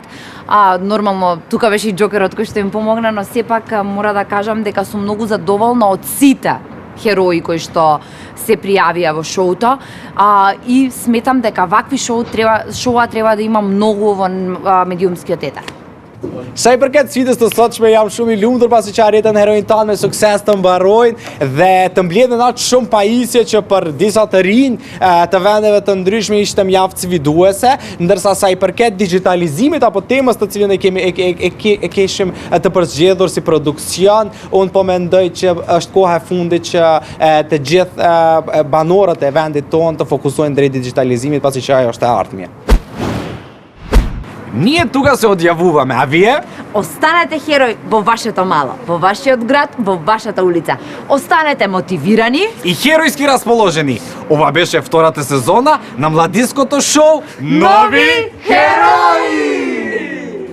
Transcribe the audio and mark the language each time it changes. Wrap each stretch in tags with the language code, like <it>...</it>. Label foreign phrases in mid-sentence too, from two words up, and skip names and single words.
<mk>Нормално тука беше и Џокерот кој што им помогна, но сепак мора да кажам дека сум многу задоволна од сите херои кои што се пријавија во шоуто и сметам дека вакви шоуа треба да има многу во медиумскиот етер.</mk> <sq>Shajpërket sfidës të sotshme jam shumë i lumtur pasi që arritën heroin tanë me sukses të mbarojnë dhe të mbledhen atë shumë pajisje që për disa të rinj të vendeve të ndryshme ishte mjaft sfiduese, ndërsa sa i përket digitalizimit apo temës të cilën e keshim të përzgjedhur si produksion, unë po mendoj që është koha e fundit që të gjithë banorët e vendit tonë të fokusohen drejt digitalizimit pasi që ajo është e ardhmja.</sq> <mk>Ние тука се одјавуваме, а вие? Останете херој во вашето мало, во вашиот град, во вашата улица. Останете мотивирани и херојски расположени. Ова беше втората сезона на младинското шоу Нови херои!</mk>